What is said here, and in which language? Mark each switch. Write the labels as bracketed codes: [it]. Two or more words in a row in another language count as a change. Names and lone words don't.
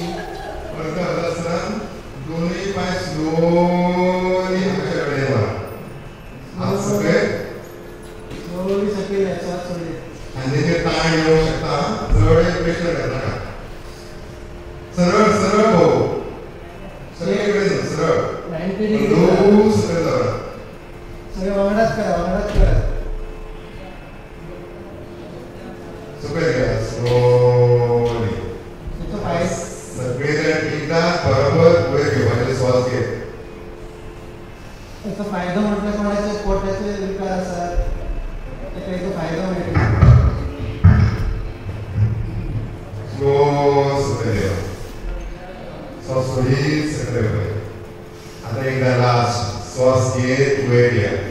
[mr] अर्ध हलासन दोन्ही पाय स्लोली हाताकडे वळा. हात सगळे [kok] स्लोली सकयल घ्या, श्वास सोडले. खांद्याचेर ताण येऊ शकता, चड प्रेशर घेतनाका. [mr] सरळ सरळ भाऊ, सगळीकडे सरळ 90 डिग्री. [kok] लूज सकयल दवरा. सगळे वांगडाच करा. सकयल घ्या स्लोली. [mr] पाय [kok] सगळे जण एकदा बरोबर वयर घेवपाचे श्वास घेत. [mr] त्याचा फायदा म्हटलं कोणाचे पोटाचे विकार असतात त्याचा फायदा मिळतो. [kok] स्लो सकयल घ्या. श्वास सोडीत सकयल वयर. [mr] आता एकदा लास्ट श्वास घेत वयर घ्या.